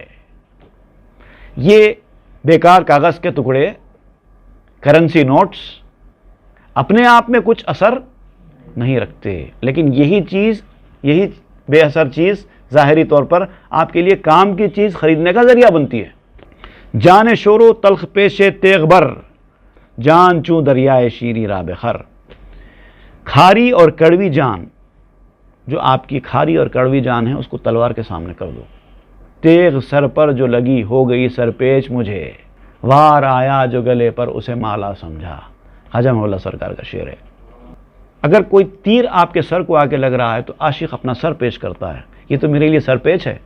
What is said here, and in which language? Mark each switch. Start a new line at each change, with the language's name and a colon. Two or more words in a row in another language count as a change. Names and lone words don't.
Urdu: یہ بیکار کاغذ کے ٹکڑے،
English: currency notes
Urdu: اپنے آپ میں کچھ اثر نہیں رکھتے، لیکن یہی بے اثر چیز ظاہری طور پر آپ کے لیے کام کی چیز خریدنے کا ذریعہ بنتی ہے.
Persian: جان شورو تلخ پیش تیغ بر، جان چوں دریائے شیریں راہ بخر.
Urdu: کھاری اور کڑوی جان، جو آپ کی کھاری اور کڑوی جان ہے اس کو تلوار کے سامنے کر دو. تیغ سر پر جو لگی ہو گئی سر پیچ مجھے، وار آیا جو گلے پر اسے مالا سمجھا. خواجہ مولا سرکار کا شعر ہے. اگر کوئی تیر آپ کے سر کو آ کے لگ رہا ہے تو عاشق اپنا سر پیش کرتا ہے، یہ تو میرے لیے سر پیچ ہے.